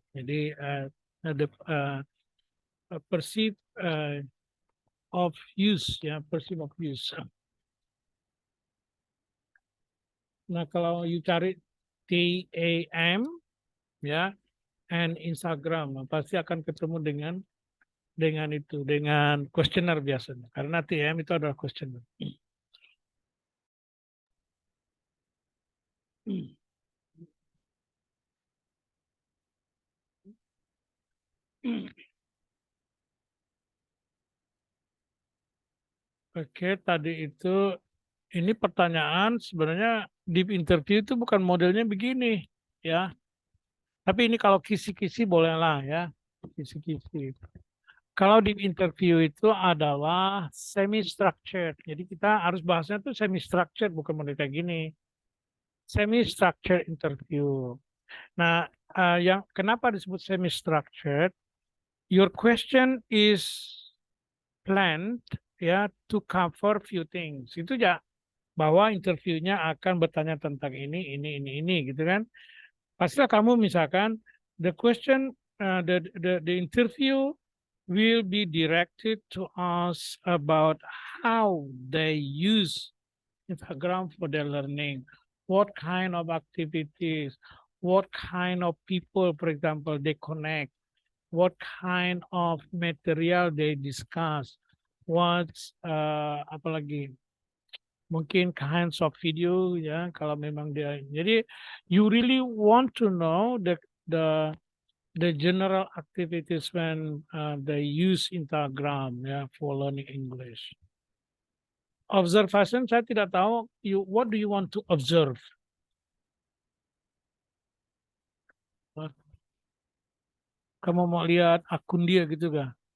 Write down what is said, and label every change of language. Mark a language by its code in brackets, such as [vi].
[en] Jadi the perceive of use ya, perceive of use. [id] Nah, kalau you cari TAM ya and Instagram pasti akan ketemu dengan itu, dengan questionnaire biasanya. Karena TAM itu adalah questionnaire. Oke, tadi itu ini pertanyaan sebenarnya deep interview itu bukan modelnya begini ya. Tapi ini kalau kisi-kisi bolehlah ya, kisi-kisi. Kalau deep interview itu adalah semi structured. Jadi kita harus bahasnya tuh semi structured bukan model kayak gini. Semi structured interview. Nah, yang kenapa disebut semi structured? [en] Your question is planned ya to cover few things. [id] Itu ya bahwa interviewnya akan bertanya tentang ini gitu kan. Pastilah kamu misalkan [en] the question the interview will be directed to us about how they use Instagram for their learning, what kind of activities, what kind of people, for example, they connect, what kind of material they discuss, what's apalagi mungkin kinds of video [id] ya kalau memang dia. Jadi [en] you really want to know the general activities when they use Instagram ya for learning English. Observation [id] saya tidak tahu. [en] What do you want to observe? [id] Kamu mau lihat akun dia gitu kah?